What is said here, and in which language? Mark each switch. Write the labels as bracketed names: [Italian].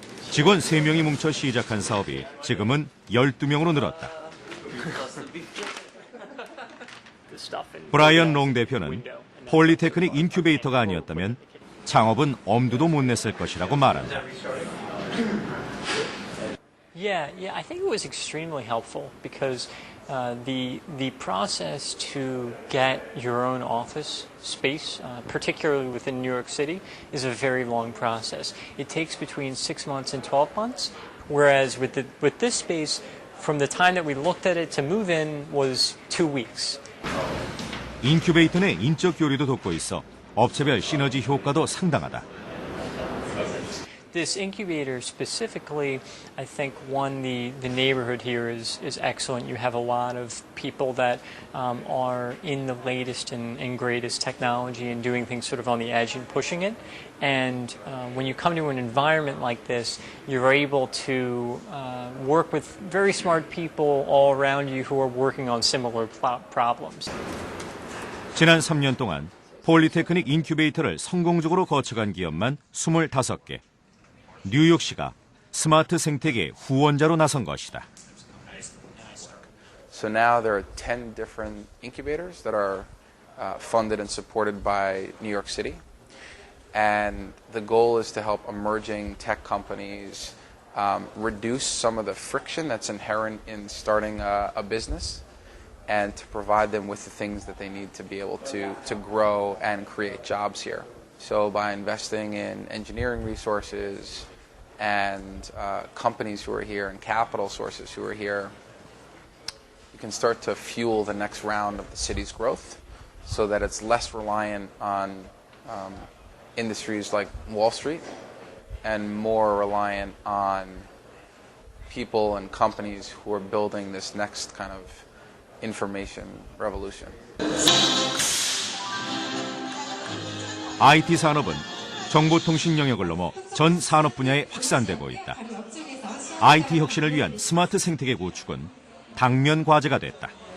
[Korean] 직원 3명이 뭉쳐 시작한 사업이 지금은 12명으로 늘었다. 브라이언 롱 대표는 폴리테크닉 인큐베이터가 아니었다면 창업은 엄두도 못 냈을 것이라고 말한다. [English] Yeah, I think it was extremely helpful because the process to get your own office space, particularly within New York City, is a very long process. It takes between 6 months and 12 months, whereas with this space, from the time that we looked at it to move in was 2 weeks. [Korean] 인큐베이터 내 인적 교류도 돕고 있어 업체별 시너지 효과도 상당하다. [English] This incubator specifically, I think, one, the neighborhood here is excellent. You have a lot of people that are in the latest and greatest technology and doing things sort of on the edge and pushing it. And when you come to an environment like this, you're able to work with very smart people all around you who are working on similar problems. [Korean] 지난 3년 동안 폴리테크닉 인큐베이터를 성공적으로 거쳐간 기업만 25개. 뉴욕시가 스마트 생태계 후원자로 나선 것이다. [English] So now there are 10 different incubators that are funded and supported by New York City. And the goal is to help emerging tech companies reduce some of the friction that's inherent in starting a business and to provide them with the things that they need to be able to grow and create jobs here. So by investing in engineering resources and companies who are here and capital sources who are here, you can start to fuel the next round of the city's growth so that it's less reliant on industries like Wall Street and more reliant on people and companies who are building this next kind of information revolution. [Korean] IT 산업은 정보통신 영역을 넘어 전 산업 분야에 확산되고 있다. IT 혁신을 위한 스마트 생태계 구축은 당면 과제가 됐다.